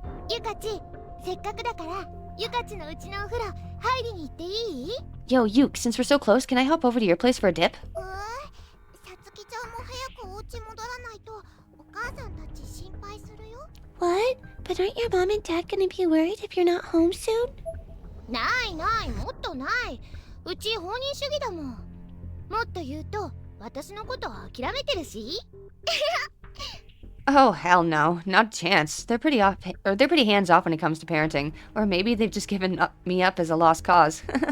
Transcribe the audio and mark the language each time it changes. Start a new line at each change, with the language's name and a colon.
Japanese: ゆかちせっかくだからゆかちのうちのお風呂入りに行っていい
English: Yo, Yuke, since we're so close, can I hop over to your place for a dip?
Japanese: さつきちゃんも早くお家戻らないとお母さんたち心配するよ。
English: What? But aren't your mom and dad gonna be worried if you're not home soon?
Japanese: ないないもっとないうち放任主義だもんもっと言うと私のこと諦めてるし
English: Oh, hell no. Not a chance. They're pretty hands off when it comes to parenting. Or maybe they've just given me up as a lost cause.